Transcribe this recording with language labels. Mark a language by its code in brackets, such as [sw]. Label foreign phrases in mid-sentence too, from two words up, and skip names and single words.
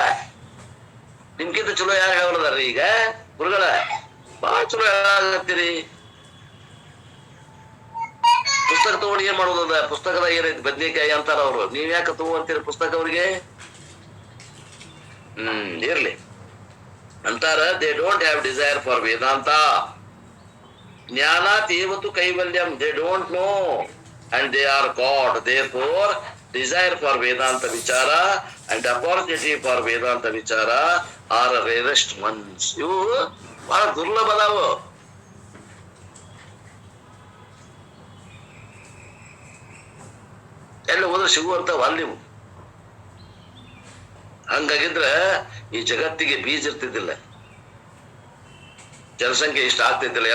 [kn] ನಿಮ್ಗಿಂತ ಚಲೋ ಯಾರು ಹೇಳದಾರ್ರಿ ಈಗ? ಗುರುಗಳ ಬಹಳ ಚಲೋ ಹೇಳಾಗತ್ತೀರಿ. ಪುಸ್ತಕ ತಗೊಂಡು ಏನ್ ಮಾಡೋದ? ಪುಸ್ತಕದ ಏನೈತಿ? ಬದ್ನಿಕಾಯಿ ಅಂತಾರ ಅವ್ರು. ನೀವ್ ಯಾಕೆ ತಗೊಂತೀರಿ ಪುಸ್ತಕ ಅವ್ರಿಗೆ? ಇರ್ಲಿ ಅಂತಾರ. [en] they don't have desire for Vedanta. [sa] ಜ್ಞಾನಾತ್ ಏವತ್ತು ಕೈವಲ್ಯಂ. [en] they don't know and they are God. ದೇರ್ಫೋರ್ desire for [sa] वेदान्त विचार [en] and opportunity for [sa] वेदान्त विचार [en] are rarest ones. [kn] ಇವು ಬಹಳ ದುರ್ಲಭ ಅದಾವು. ಎಲ್ಲ ಹೋದ್ರೆ ಸಿಗುವಂತವ ಅಲ್ಲಿವು. ಹಂಗಾಗಿದ್ರೆ ಈ ಜಗತ್ತಿಗೆ ಬೀಜ ಇರ್ತಿದ್ದಿಲ್ಲ, ಜನಸಂಖ್ಯೆ ಇಷ್ಟ ಆಗ್ತಿದ್ದಿಲ್ಲ.